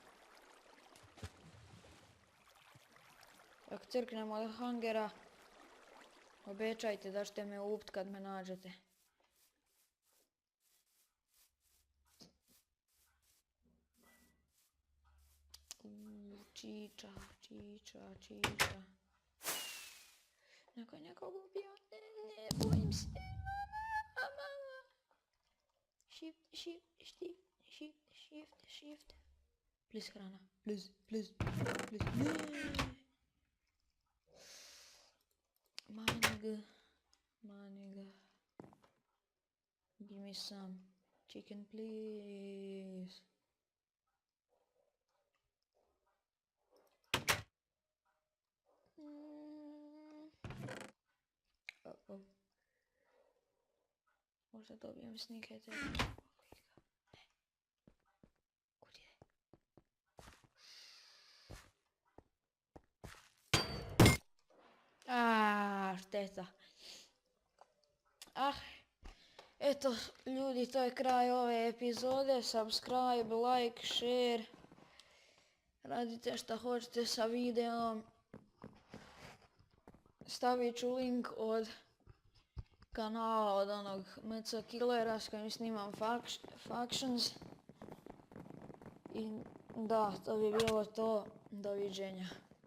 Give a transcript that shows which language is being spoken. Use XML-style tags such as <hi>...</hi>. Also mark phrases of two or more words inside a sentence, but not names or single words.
<bs>Ako crknem od hangera, obećajte da ćete me upt kad me nađete. Čiča. Neko je nekog ubio, ne, bojim se. Shift. Please hrana, please. Ne. Maniga.</bs> <en>Give me some chicken, please. Uh-oh.</en> <bs>Možda dobijem</bs> <en>sneak attack.</en> <bs>Kud je? Šteta. Eto, ljudi, to je kraj ove epizode.</bs> <en>Subscribe, like, share.</en> <bs>Radite šta hoćete sa videom. Stavit ću link od kanala od onog MC Killera s kojim snimam Factions. I da, to bi bilo to. Doviđenja.</bs>